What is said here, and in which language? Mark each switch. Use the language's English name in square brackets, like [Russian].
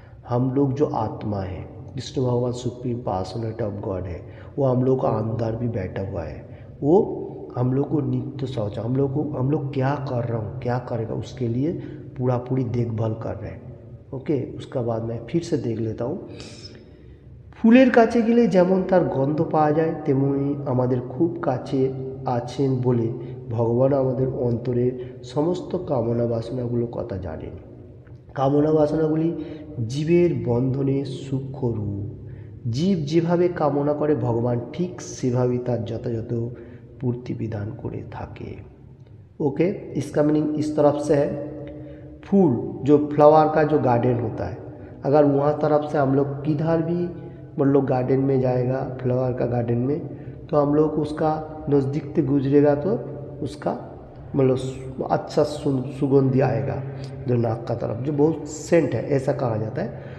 [Hindi] हम लोग जो आत्मा है, कृष्ण भगवान सुप्रीम पर्सनैलिटी ऑफ गॉड है, वो हम लोग का अंदर भी बैठा हुआ है। वो हम लोग को नित्य सहचर, हम लोग क्या कर रहा हूँ, क्या करेगा, उसके लिए पूरी देखभाल कर रहे हैं। ओके, उसका बाद मैं फिर से देख लेता हूँ। [Bangla] ফুলের কাছে গেলে যেমন তার গন্ধ পাওয়া যায়, তেমনি আমাদের খুব কাছে আছেন বলে ভগবান আমাদের অন্তরের সমস্ত কামনা বাসনাগুলো কথা জানেন। কামনা বাসনাগুলি জীবের বন্ধনে সূক্ষ্ম রূপ। জীব যেভাবে কামনা করে ভগবান ঠিক সেভাবেই তার যথাযথ पूर्ति विधान करे थाके। [Hindi] ओके, इसका मीनिंग इस तरफ से है। फूल जो फ्लावर का जो गार्डन होता है, अगर वहाँ तरफ से हम लोग किधर भी मतलब गार्डन में जाएगा, फ्लावर का गार्डन में, तो हम लोग उसका नज़दीक से गुजरेगा तो उसका मतलब अच्छा सुगंधी आएगा जो नाक का तरफ, जो बहुत सेंट है ऐसा कहा जाता है।